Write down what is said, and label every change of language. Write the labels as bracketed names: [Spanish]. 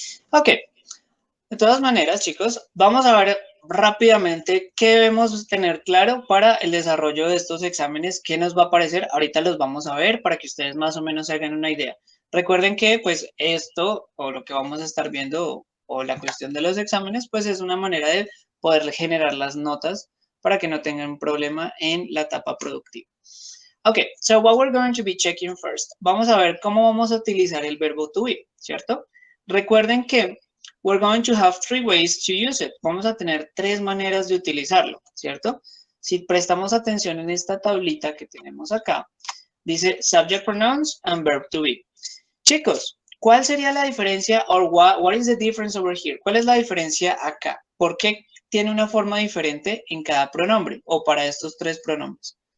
[Spanish] Okay, de todas maneras, chicos, vamos a ver rápidamente qué debemos tener claro para el desarrollo de estos exámenes, qué nos va a aparecer. Ahorita los vamos a ver para que ustedes más o menos se hagan una idea. Recuerden que pues esto o lo que vamos a estar viendo o la cuestión de los exámenes pues es una manera de poder generar las notas para que no tengan problema en la etapa productiva. [English] Okay, so what we're going to be checking first. [Spanish] Vamos a ver cómo vamos a utilizar el verbo to be, ¿cierto? [English] Recuerden que we're going to have three ways to use it. [Spanish] Vamos a tener tres maneras de utilizarlo, ¿cierto? Si prestamos atención en esta tablita que tenemos acá, dice subject pronouns and verb to be. Chicos, ¿cuál sería la diferencia or what is the difference over here? ¿Cuál es la diferencia acá? ¿Por qué tiene una forma diferente en cada pronombre o para estos tres pronombres?